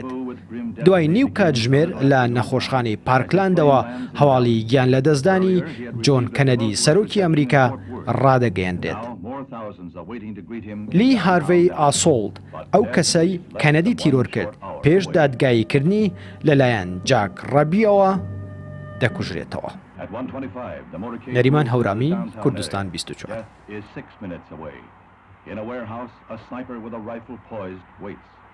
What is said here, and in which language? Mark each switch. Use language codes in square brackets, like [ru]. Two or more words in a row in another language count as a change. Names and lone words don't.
[ckb] دوای نیو کاتژمێر لە نەخۆشخانەی پارکلاندەوە هەواڵی گیان لە دەستدانی جۆن کەنەدی سەرۆکی ئەمریکا ڕادەگەیەندرێت. لی هارڤەی ئاسۆڵد ئەو کەسەی کەنەدی تیرۆر کرد پێش دادگاییکردنی لەلایەن جاک ڕەبیەوە دەکوژرێتەوە. نەریمان هەورامی، کوردستان 24. [en] In a warehouse, a sniper with a rifle poised waits.